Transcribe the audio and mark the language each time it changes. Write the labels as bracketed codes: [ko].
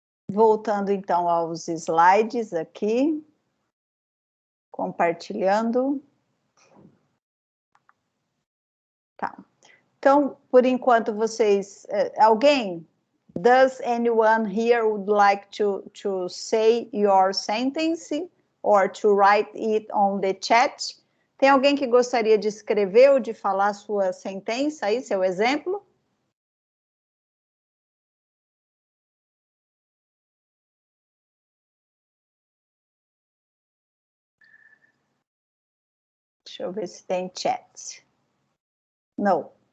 [pt] Voltando então aos slides aqui. Compartilhando. Tá. Então, por enquanto, vocês... alguém? [en] Does anyone here would like to say your sentence or to write it on the chat? [pt] Tem alguém que gostaria de escrever ou de falar sua sentença aí, seu exemplo? Deixa eu ver se tem chat. Não.